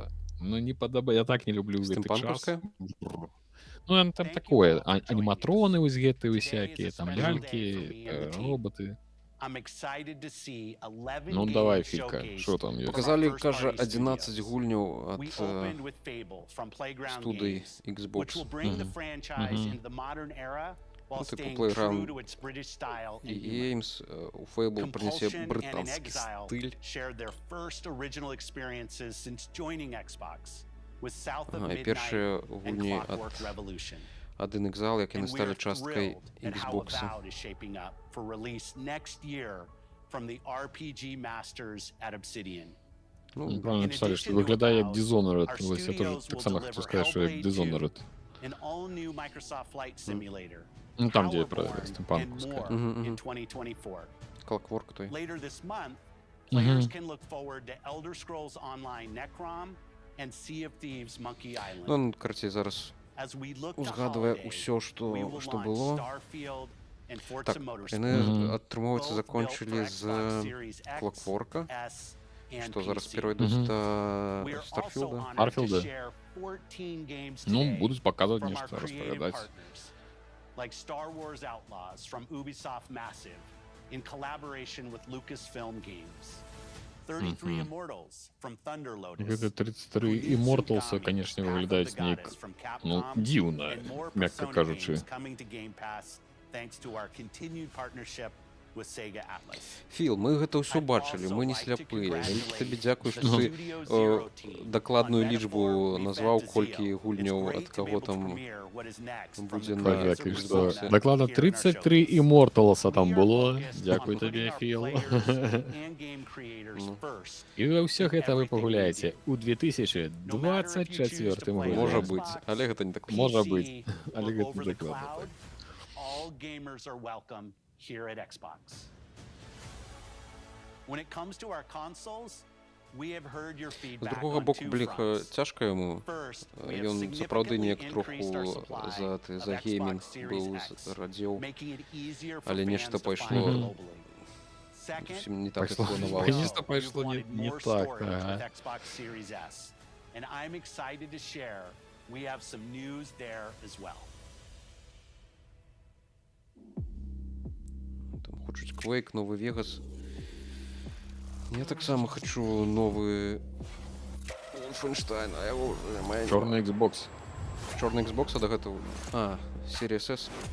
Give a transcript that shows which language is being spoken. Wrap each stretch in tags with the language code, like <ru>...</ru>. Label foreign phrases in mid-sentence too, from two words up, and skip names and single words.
<be>Ну, не падабае, я так не люблю гэты час. Ну, там такое, аніматроны вось гэтыя усякія, там лялькі, роботы. Ну, давай, Філька, що там ёсць? Показалі, кажа, 11 гульняў ад студыі Xbox. Ну, типу, Playground і Games, у Fable прынесе брытанскі стыль. І першыя гульні ад Inexile, як яны сталі часткай Xbox. Ну, правильно написали, што выглядае як Dishonored. Вось я тоже так само хочу сказать, што як Dishonored. Ну, там, дзе пра стимпанкаўская. Clockwork той. Ну, карацей, зараз узгадвае ўсё, што было. Так, яны, атрымоўваецца, закончылі з Clockwork'а, што зараз перайдуць да Starfield'а. Ну, будуць паказваць нешта, распавядаць.</be> <en>like Star Wars Outlaws from Ubisoft Massive in collaboration with Lucasfilm Games. 33 Immortals from Thunder Lotus.</en> <be>Гэта 33 Immortals, конечно, выглядаюць неяк, ну, дзіўна, мякка кажучы.</be> <en>Coming to Game Pass thanks to our continued partnership with Sega Atlas.</en> <be>Філ, мы гэта ўсё бачылі, мы не сляпыя. Вялікі табе дзякуй, што ты дакладную лічбу назваў, колькі гульняў ад каго там будзе на Xbox. Дакладна 33 Immortalsa там было. Дзякуй табе, Філ. І вы ўсё гэта вы пагуляеце ў 2024 годзе. Можа быць, але гэта не так. Можа быць, але гэта не дакладна.</be> <en>All gamers are welcome here at Xbox. When it comes to our consoles, we have heard your</en> <be>З</be> <en>feedback</en> <be>другога</be> <en>on</en> <be>боку,</be> <en>two</en> <be>бліха,</be> <en>fronts.</en> <be>цяжка яму.</be> <en>First, we have</en> <be>Ён сапраўды</be> <en>significantly</en> <be>неяк троху</be> <en>increased our supply</en> <be>за</be> <en>of</en> <be>геймінг</be> <en>Xbox Series</en> <be>быў</be> <en>X,</en> <be>радзеў,</be> <en>making it easier for</en> <be>але</be> <en>fans</en> <be>нешта</be> <en>to find</en> <be>пайшло</be> <en>globally. Second,</en> <be>зусім не так, як Пайшло. планавалася. Нешта пайшло</be> <en>we wanted</en> <be>не</be> <en>more</en> <be>так,</be> <en>storage</en> <be>ага.</be> <en>with Xbox Series S, and I'm excited to share we have some news there as well.</en> <be>Там хочуць Quake, новы Vegas. Я таксама хачу новы Wolfenstein, а яго немає. Чорны Xbox. Чорны Xbox, а да гэтага... А, Series S.</be>